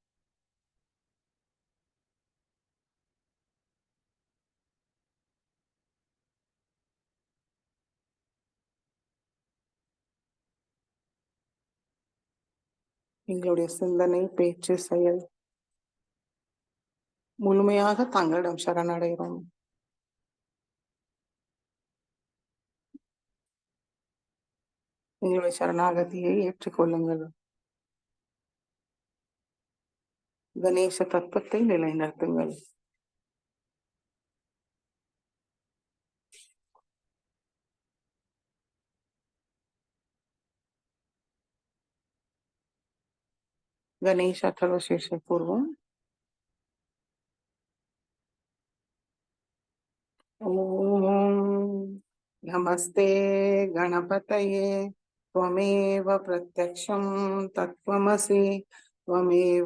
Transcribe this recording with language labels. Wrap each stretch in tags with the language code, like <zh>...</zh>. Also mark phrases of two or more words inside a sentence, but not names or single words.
<ta>எங்களுடைய சிந்தனை, பேச்சு, செயல் முழுமையாக தங்களிடம் சரணடைகிறோம். எங்களுடைய சரணாகதியை ஏற்றுக்கொள்ளுங்கள். கணேச தத்துவத்தை நிலைநிறுத்துங்கள்.</ta> <sa>गणेश अथर्वशीर्ष पूर्वम। ओम नमस्ते गणपतये त्वमेव प्रत्यक्षं तत्त्वमसि त्वमेव</sa>